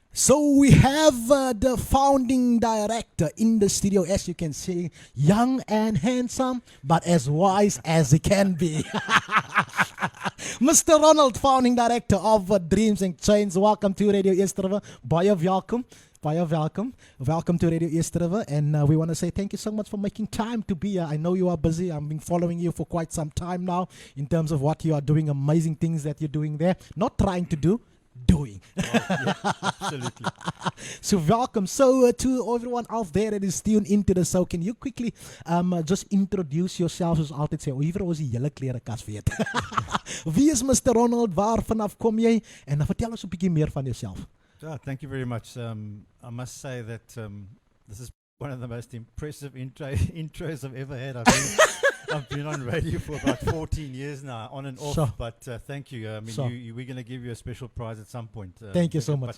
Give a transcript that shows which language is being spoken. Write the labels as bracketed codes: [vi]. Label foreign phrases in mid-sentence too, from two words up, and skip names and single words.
[en] So we have the founding director in the studio, as you can see, young and handsome, but as wise as he can be. Mr. Ronald, founding director of DreamXchange. Welcome to Radio Eerstrivier. [af] Baie welkom. [en] Baie welcome. Welcome to Radio Eerstrivier. And we want to say thank you so much for making time to be here. I know you are busy. I've been following you for quite some time now in terms of what you are doing, amazing things that you're doing there. Not trying to do, doing. Yeah, absolutely. So welcome. So to everyone out there that is tuned into the show, can you quickly just introduce yourself, [af] soos altyd sê, hier ons die hele klerekas weet. Wie is Mr. Ronald? Waar vanaf kom jy? En vertel ons 'n bietjie meer van jouself. [en] Thank you very much. I must say that this is one of the most impressive intros I've ever had. I've been on radio for about 14 years now, on and off. Sure. But thank you. I mean, Sure. we're going to give you a special prize at some point. Thank you so much.